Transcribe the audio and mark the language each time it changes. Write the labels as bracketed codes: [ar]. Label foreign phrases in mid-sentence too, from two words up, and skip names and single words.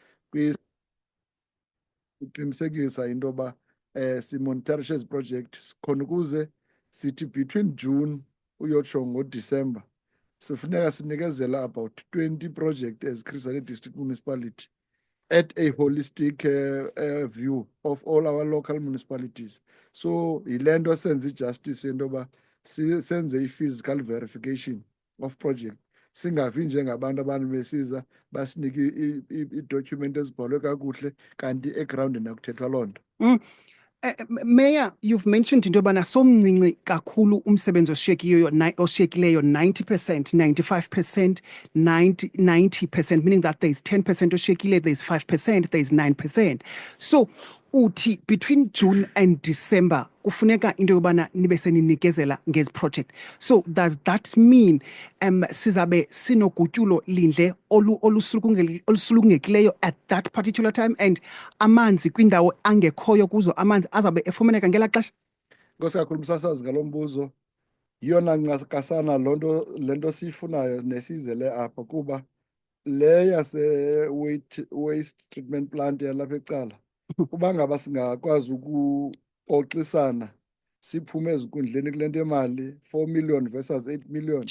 [xh] Uqinisekisa into yoba simonitorishe ezi project khona ukuze sithi [en] between June [xh] uyotsho ngoDisemba sifuneka sinikezela [en] about 20 project as Chris Hani District Municipality at a holistic view of all our local municipalities. [xh] So yile nto senze ijustice into yoba senze i- [en] physical verification of project, [xh] singavi njengabantu abantu besiza basinike ii-document ezibhalwe kakuhle kanti egroundini akuthethwa loo nto. [en] Mayor, you've mentioned [xh] into yobana somncinci kakhulu umsebenzi oshiyekileyo 90%, 95%, 90%, [en] meaning that there's 10% oshiyekile, there's 5%, there's 9%. [xh] So uthi [en] between June and December [xh] kufuneka into yobana nibe seninikezela ngezi project. [en] So does that mean [xh] sizabe sinogutyulo lindle olusulungekileyo [en] at that particular time, [xh] and amanzi kwindawo angekhoyo kuzo amanzi azabe efumaneka ngelaa xesha? Nkosi kakhulu msasazi ngalo mbuzo. Yiyona ncakasana le nto siyifunayo nesizele apha kuba le [en] waste treatment plant [xh] yalapha ecala kuba ngaba singakwazi ukuxoxisana siphume ezinkundleni kule nto yemali 4 million versus 8 million.